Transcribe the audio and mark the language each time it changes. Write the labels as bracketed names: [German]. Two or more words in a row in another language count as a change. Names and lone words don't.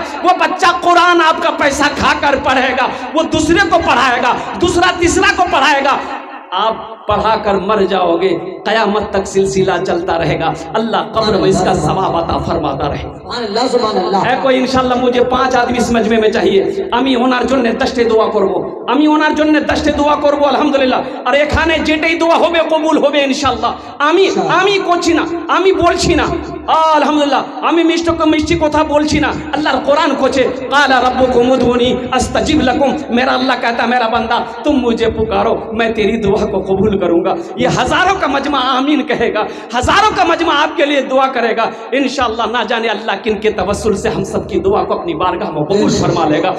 [Urdu] وہ بچہ قرآن آپ کا پیسہ کھا کر پڑھے گا، وہ دوسرے کو پڑھائے گا، دوسرا تیسرا کو پڑھائے گا، آپ پڑھا کر مر جاؤ گے، قیامت تک سلسلہ چلتا رہے گا، اللہ قبر میں اس کا ثواب عطا فرماتا رہے گا۔ سبحان اللہ سبحان اللہ۔ ہے کوئی انشاءاللہ مجھے 5 آدمی اس مجمع میں چاہیے، [Bangla] আমি ওনার জন্য 10টি দোয়া করব, আমি ওনার জন্য 10টি দোয়া করব আলহামদুলিল্লাহ। আর এখানে যেটাই দোয়া হবে কবুল হবে ইনশাআল্লাহ। আমি করছি না, আমি বলছি না, আলহামদুলিল্লাহ, আমি মিষ্টি কথা বলছি না, আল্লাহর কোরআন কোছে [Arabic] قال ربكم ادعوني استجب لكم، [Urdu] میرا اللہ کہتا ہے میرا بندہ تم مجھے پکارو میں تیری دعا کو قبول کروں گا۔ یہ ہزاروں کا مجمع آمین کہے گا، ہزاروں کا مجمع آپ کے لیے دعا کرے گا انشاءاللہ۔ نہ جانے اللہ کن کے توسل سے ہم سب کی دعا کو اپنی بارگاہ میں قبول فرما لے گا۔